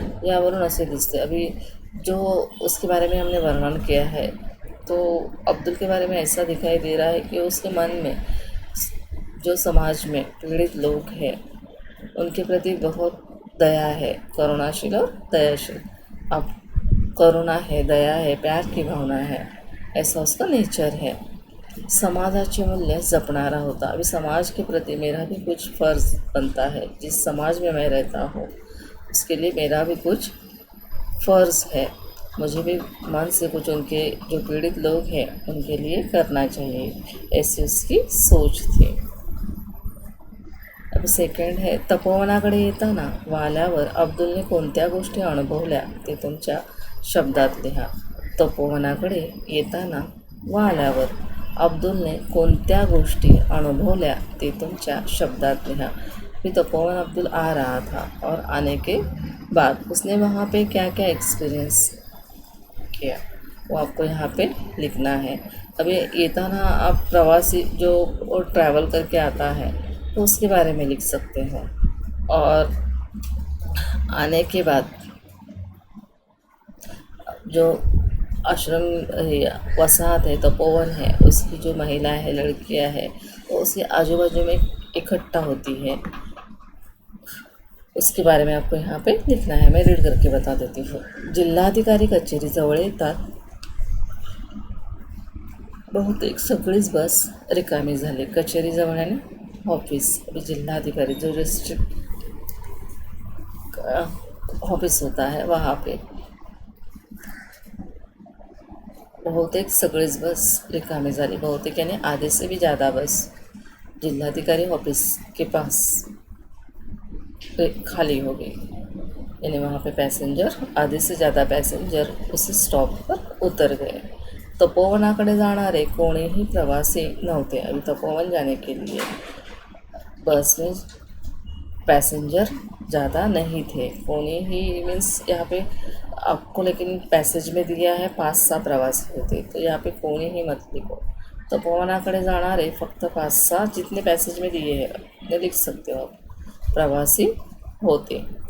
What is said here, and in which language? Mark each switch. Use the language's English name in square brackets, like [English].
[Marathi] यावरून असे दिसते, [Hindi] अभी जो उसके बारे में हमने वर्णन किया है, तो अब्दुल के बारे में ऐसा दिखाई दे रहा है कि उसके मन में जो समाज में पीड़ित लोग हैं उनके प्रति बहुत दया है, करुणाशील और दयाशील. अब करुणा है, दया है, प्यार की भावना है, ऐसा उसका नेचर है. [Marathi] समाजाचे मूल्य जपणारा होता. [Hindi] अभी समाज के प्रति मेरा भी कुछ फ़र्ज़ बनता है. जिस समाज में मैं रहता हूँ उसके लिए मेरा भी कुछ फ़र्ज़ है. मुझे भी मन से कुछ उनके जो पीड़ित लोग हैं उनके लिए करना चाहिए, ऐसी उसकी सोच थी. अब सेकंड है, [Marathi] तपोवनाकडे येताना वाल्यावर अब्दुलने कोणत्या गोष्टी अनुभवल्या ते तुमच्या शब्दात लिहा. तपोवनाकडे येताना वाल्यावर अब्दुलने कोणत्या गोष्टी अनुभवल्या ते तुमच्या शब्दात लिहा. [Hindi] फिर तपोवन अब्दुल आ रहा था और आने के बाद उसने वहाँ पे क्या क्या एक्सपीरियंस किया वो आपको यहाँ पे लिखना है. अभी येताना आप प्रवासी जो ट्रैवल करके आता है तो उसके बारे में लिख सकते हैं. और आने के बाद जो आश्रम वसाहत है, तपोवन है, उसकी जो महिलाएं हैं, लड़कियां हैं, वो उसके आजू बाजू में इकट्ठा होती है, उसके बारे में आपको यहाँ पे लिखना है. मैं रीड करके बता देती हूँ. [Marathi] जिल्हाधिकारी कचेरीजवळ येतात बहुतेक सगळीच बस रिकामी झाली. कचेरीजवळ आहे ना ऑफिस, [Hindi] अभी जिल्हाधिकारी जो डिस्ट्रिक्ट ऑफिस होता है वहाँ पे [Marathi] बहुतेक सगळीच बस रिकामी झाली. [Hindi] बहुतेक यानी आधे से भी ज़्यादा बस जिलाधिकारी ऑफिस के पास खाली हो गई. यानी वहाँ पे पैसेंजर, आधे से ज़्यादा पैसेंजर उसी स्टॉप पर उतर गए. [Marathi] तपोवनाकडे जाणारे कोणीही प्रवासी नव्हते. [Hindi] अभी तपोवन जाने के लिए बस में पैसेंजर ज़्यादा नहीं थे. कोणी ही मीन्स यहाँ पे आपको लेकिन पैसेज में दिया है [Marathi] 5-6 प्रवासी होते, [Hindi] तो यहाँ पे कोणी ही मत लिखो. [Marathi] तपोवनाकडे जाणारे फक्त 5-6 [Hindi] जितने पैसेज में दिए हैं उतने लिख सकते हो आप, [Marathi] प्रवासी होते.